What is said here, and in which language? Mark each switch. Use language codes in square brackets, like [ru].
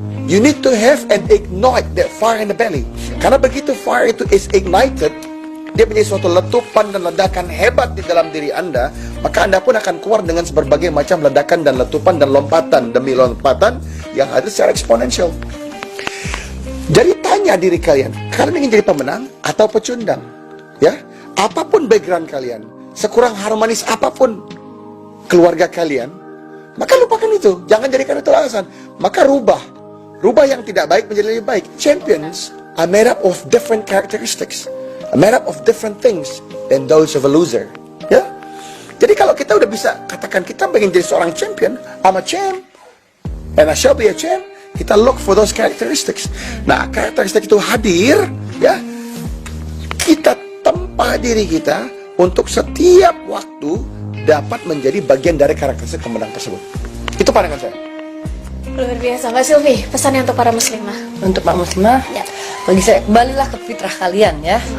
[en] You need to have and ignite that fire in the belly. [id] Karena begitu fire itu [en] is ignited, [id] dia punya suatu letupan dan ledakan hebat di dalam diri Anda, maka Anda pun akan keluar dengan berbagai macam ledakan dan letupan dan lompatan demi lompatan yang ada secara eksponensial. Jadi tanya diri kalian ingin jadi pemenang atau pecundang? Ya, apapun background kalian, sekurang harmonis apapun keluarga kalian, maka lupakan itu. Jangan jadikan itu alasan. Maka rubah yang tidak baik menjadi lebih baik. [en] Champions are made up of different characteristics, are made up of different things than those of a loser. Ya. [id] Jadi kalau kita udah bisa katakan kita pengen jadi seorang champion, [en] I'm a champ, and I shall be a champ. Kita look for those characteristics. [id] Nah, karakteristik itu hadir, ya. Kita tempa diri kita untuk setiap waktu dapat menjadi bagian dari karakteristik pemenang tersebut. Itu pandangan saya. Luar biasa, Mbak Sylvie. Pesannya untuk para muslimah. Untuk Pak Muslimah, Ya. bagi saya kembalilah ke fitrah kalian ya.